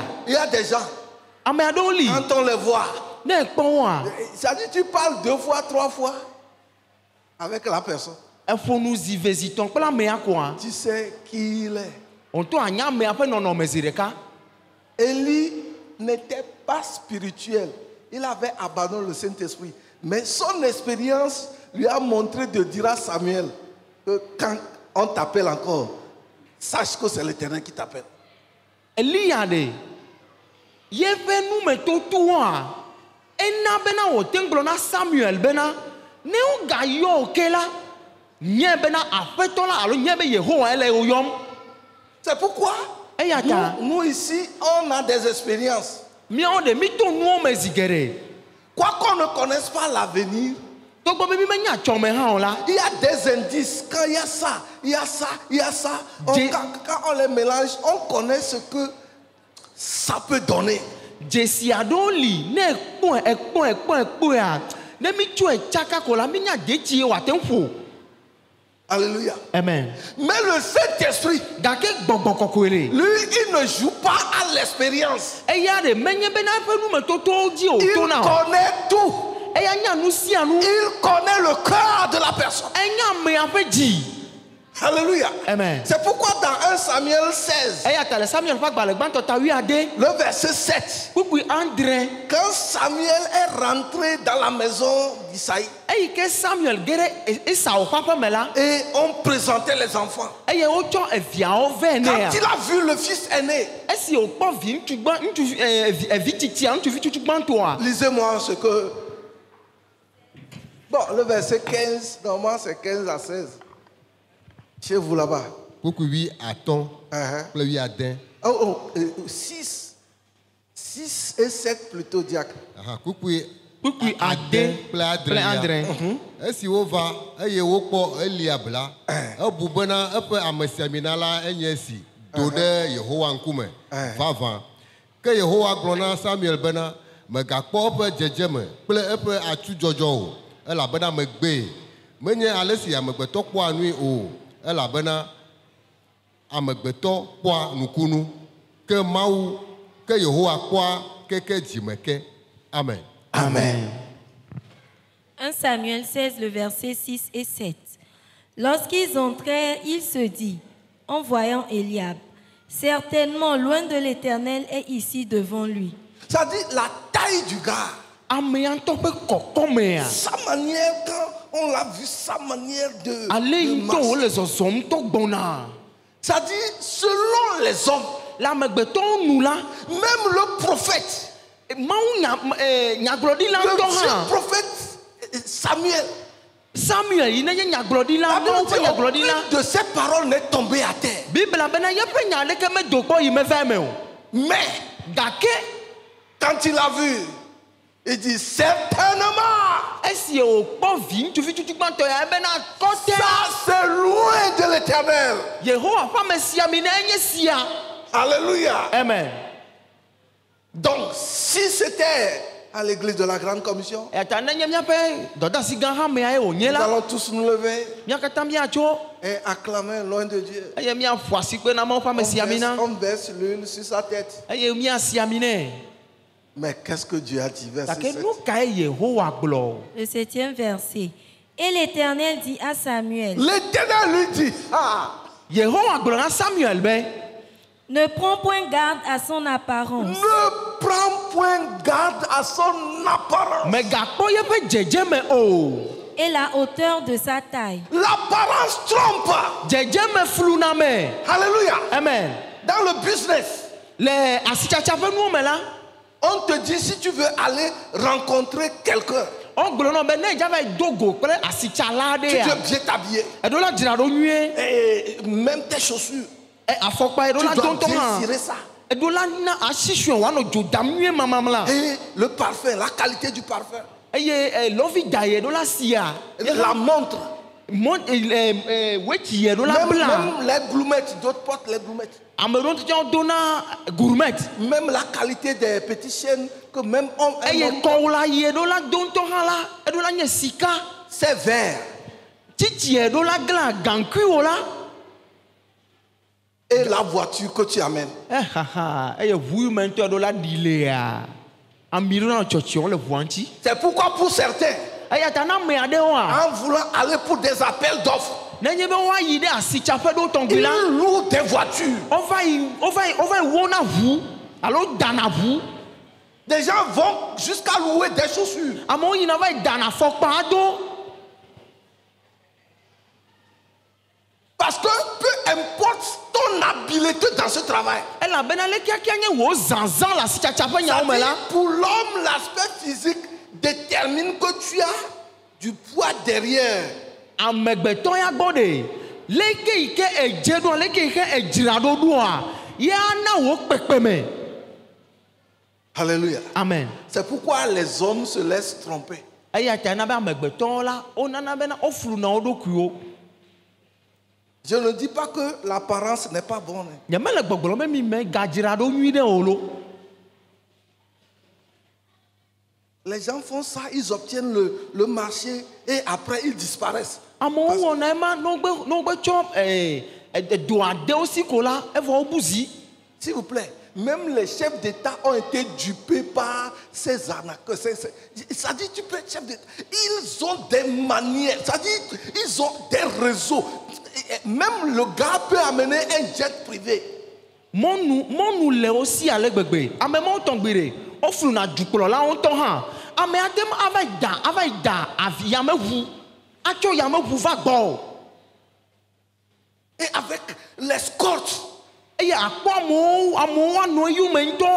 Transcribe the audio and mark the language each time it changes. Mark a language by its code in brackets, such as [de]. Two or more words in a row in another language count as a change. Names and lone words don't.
[fr] Il y a des gens, [ee] ame aɖewo li [fr] quand on les voit, [ee] ne ekpɔ woa [fr] ça dit tu parles 2 fois, 3 fois avec la personne. [ee] eƒo nu zi ve zitɔ kple amea koa [fr] Tu sais qui il est. [ee] wòto anya amea ƒe nɔnɔme zi ɖeka. [fr] Élie n'était pas spirituel. Il avait abandonné le Saint-Esprit. Mais son expérience lui a montré de dire à Samuel que quand on t'appelle encore, sache que c'est l'Éternel qui t'appelle. [ee] Elia ɖe yeƒe numetotoa ena bena wòte ŋgblɔ na Samuel bena ne wogayɔ wo ke la nye bena aƒetɔ la alo nye be Yehowa ele wo yɔm. [fr] C'est pourquoi [ee] Eya ta [fr] nous ici, on a des expériences. [ee] míawo ɖe mi to nuwo me zi geɖe [fr] Quoi qu'on ne connaisse pas l'avenir, [ee] togbɔ be mi menya tsɔme hã o la [fr] il y a des indices. Quand il y a ça, il y a ça, il y a ça. Quand on les mélange, on connaît ce que ça peut donner. [ee] dzesi aɖewo li ne ekpɔe ne mi tsɔe tsaka ko la mi nya detsi wòate ŋu ƒo. [fr] Alléluia. Amen. Mais le Saint-Esprit, [ee] Gake gbɔgbɔ kɔkɔe le. [fr] lui, il ne joue pas à l'expérience. [ee] Eya ɖe menye bena eƒe numetotowo dzi [fr] Il [ee] wòto na o. [fr] connaît tout. [ee] Eya nya nu sia nu. [fr] Il connaît le cœur de la personne. [ee] Enya amea ƒe dzi. [fr] Alléluia. Amen. C'est pourquoi dans 1 Samuel 16, [ee] Eya ta le Samuel ƒe agbalẽ gbãtɔ ta 8 [fr] le verset 7, [ee] kpukpui andre. [fr] quand Samuel est rentré dans la maison d'Isaïe [ee] Eyi ke Samuel ge ɖe Esau ƒe aƒe me la. [fr] et on présentait les enfants, [ee] Eye wotsɔ eviawo vɛ [fr] quand [ee] nea. [fr] il a vu le fils aîné, [ee] Esi wòkpɔ vi ŋutsu gbã ŋutsuvi evi tsitsia ŋutsuvi tsutsu gbãtɔa. [fr] lisez-moi ce que... Bon, le verset 15, normalement c'est 15 à 16. Chez vous là-bas. [ee] Kpukpui wi atɔ̃ kple wi ade. [fr] 6 et 7 plutôt, diacre. [ee] Kpukpui Kpukpui ade kple kple adre. andre. Esi wova eye wokpɔ Eliab la, ebu bena eƒe amesiamina la enye esi do ɖe Yehowa ŋkume vavã. Ke Yehowa gblɔ na Samuel bena megakpɔ eƒe dzedzeme kple eƒe atsudzɔdzɔ o, elabena megbee. Menye ale si amegbetɔ kpɔa nui o, elabena amegbetɔ kpɔa nukunu, ke Mawu, ke Yehowa kpɔa keke dzime ke. Amen. Amen. [fr] 1 Samuel 16, le verset 6 et 7. Lorsqu'ils entrèrent, il se dit, en voyant Eliab, certainement loin de l'Éternel est ici devant lui. Ça dit la taille du gars. [ee] Amea ŋutɔ ƒe kɔkɔmea. [fr] Sa manière, quand on l'a vu, sa manière de [ee] Ale ŋutɔ [fr] marcher. [ee] wòle zɔzɔm tɔ gbɔna. [fr] Ça dit, selon les hommes, [ee] Le amegbetɔwo nu la. [fr] même le prophète, [ee] Mawu nyagblɔɖila le ŋutɔ [fr] vieux [ee] hã. [fr] prophète Samuel, [ee] Samuel yi nenye nyagblɔɖila la Mawu Bible ƒe [fr] dit, [ee] nyagblɔɖila. [fr] aucune de ces paroles n'est tombée à terre. [ee] Bibla bena yeƒe nya aɖeke medo kpɔ yi me va me o. [fr] Mais, [ee] Gake [fr] quand il a vu, il dit certainement, [ee] esi wòkpɔ vi ŋutsuvi tutu gbãtɔ ya ebena kɔte. [fr] ça c'est loin de l'Éternel. [ee] Yehowa ƒe amesiamina enye sia. [fr] Alléluia. Amen. Donc, si c'était à l'église de la Grande Commission, [ee] Eta nenye míaƒe dɔdeasi gã hamea ye wònye [fr] nous [ee] la. [fr] allons tous nous lever [ee] Mía katã míatso [fr] et acclamer loin de Dieu. [ee] eye míaƒo asikpe na Mawu ƒe amesiamina [fr] On verse l'huile sur sa tête. [ee] eye míasi ami nɛ. [fr] Mais qu'est-ce que Dieu a dit? Verset Take 7. [ee] nu kae Yehowa gblɔ? [fr] Le 7e verset. Et l'Éternel dit à Samuel, L'Éternel lui dit, [ee] Yehowa gblɔ na Samuel be, [fr] ne prends point garde à son apparence ne prends point garde à son apparence. [ee] megakpɔ yeƒe dzedzeme o. [fr] et la hauteur de sa taille. L'apparence trompe. [ee] Dzedzeme fluna me. [fr] Alléluia. Amen. Dans le business, [ee] Le asitsatsa ƒe nuwo me la, [fr] on te dit si tu veux aller rencontrer quelqu'un, [ee] wogblɔ nɔ be ne edza va yi do go kple asitsala [fr] tu [ee] aɖea, [fr] dois bien t'habiller. [ee] eɖo la dzra ɖo nyuie, [fr] Et même tes chaussures, [ee] afɔkpa eɖo [fr] tu [ee] la [fr] dois [ee] do ŋutɔ [fr] bien [ee] hã, [fr] cirer ça. [ee] eɖo la na asi sue wòanɔ dzo dam nyuie mamamla. [fr] Et le parfum, la qualité du parfum, [ee] Eye lɔvi da ye eɖo la sia, [fr] la montre, [ee] wetsi eɖo la bla. [fr] même les gloumettes, d'autres portent les gloumettes. [ee] Ame ɖewo ŋutɔ dona gourmet. [fr] Même la qualité des petites chaînes que même un [ee] Eye [fr] homme, [ee] kɔwo la yi eɖo la do ŋutɔ hã la, eɖo la nye sika. [fr] c'est vert. [ee] Titi eɖo la gla gaŋkuiwo la. [fr] Et la voiture que tu amènes, [ee] Haha, eye ʋu yi me ŋutɔ eɖo la ɖi lea, ami ɖo na tsɔtsiwo le ʋua ŋuti. [fr] c'est pourquoi pour certains, [ee] Eya ta na ame aɖewoa, [fr] en voulant aller pour des appels d'offres, [ee] nenye be woayi ɖe asitsaƒe ɖo tɔgbi la, [fr] ils louent des voitures. [ee] wova yi wɔna ʋu alo dana ʋu. [fr] Des gens vont jusqu'à louer des chaussures. [ee] Amewo yina va yi dana fɔkpa do. [fr] Parce que peu importe ton habileté dans ce travail, [ee] Elabena le kiakia nye wo zanzan le asitsatsa ƒe nyawo me la. [fr] c'est-à-dire, pour l'homme, l'aspect physique détermine que tu as du poids derrière. [ee] Amegbetɔ ya gbɔ de, leke yi ke edze ɖoa, leke yi ke edzra ɖo ɖoa, ya na wo kpekpeme. [fr] Alléluia. Amen. C'est pourquoi les hommes se laissent tromper. [ee] Eya ta na be amegbetɔwo la, wonana bena wofluna wo ɖokuiwo. [fr] Je ne dis pas que l'apparence n'est pas bonne. [ee] Nyemele gbɔgblɔm be mi me gadzra ɖo nyui ɖe o lo. [fr] Les gens font ça, ils obtiennent le marché et après ils disparaissent. [ee] Amewo wɔna ema n'ogbe tsɔ do aɖewo si ko la, evɔ wobu zi. [fr] S'il vous plaît, même les chefs d'État ont été dupés par ces arnaqueurs. Ça dit, tu peux être chef d'État. Ils ont des manières, ça dit, ils ont des réseaux. Même le gars peut amener un jet privé. [ee] Mɔnu le wo si ale gbegbe. Ame mawo tɔgbi de, wofluna dukplɔlawo ŋutɔ hã. Ame aɖe ava yi da yameʋu, atso yameʋu va gbɔ. [fr] Et avec l'escorte, [ee] Eye akpɔ amewo woanɔ eyome ŋutɔ.